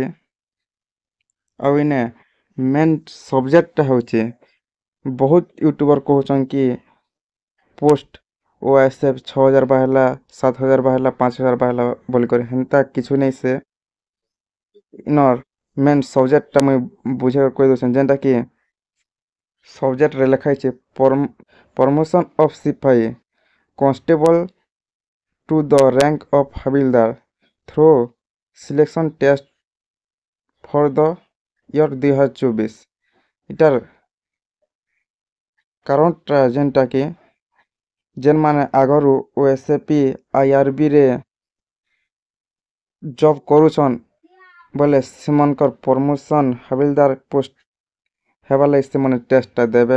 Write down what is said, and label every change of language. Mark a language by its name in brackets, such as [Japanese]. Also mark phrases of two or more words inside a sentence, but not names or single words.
[Sambalpuri] ଆଉ ଇନେ [English] main subject [Sambalpuri] ହଉଛେ, ବହୁତ ୟୁଟ୍ୟୁବର୍ କହୁଛନ୍ କି ପୋଷ୍ଟ OISF 6000 ବାହାରିଲା, 7000 ବାହାରିଲା, 5000 ବାହାରିଲା ବୋଲିକରି। ହେନ୍ତା କିଛି ନାଇଁ। ସେ ଇନର୍ [English] main subject [Sambalpuri] ମୁଇଁ ବୁଝେଇକରି କହି ଦଉଛେଁ, ଯେନ୍ଟାକି ସବଜେକ୍ଟରେ ଲେଖା ହେଇଛେ [English] promotion of sipahi constable to the rank of havildar through selection test for the year 2024. [Sambalpuri] ଇଟାର କାରଣଟା ଯେନ୍ଟାକି ଯେନ୍ମାନେ ଆଗରୁ OSP IRBରେ ଜବ୍ କରୁଛନ୍ ବୋଲେ ସେମାନଙ୍କର ପ୍ରମୋସନ୍ ହାବିଲଦାର ପୋଷ୍ଟ ହେବାର୍ ଲାଗି ସେମାନେ ଟେଷ୍ଟଟା ଦେବେ।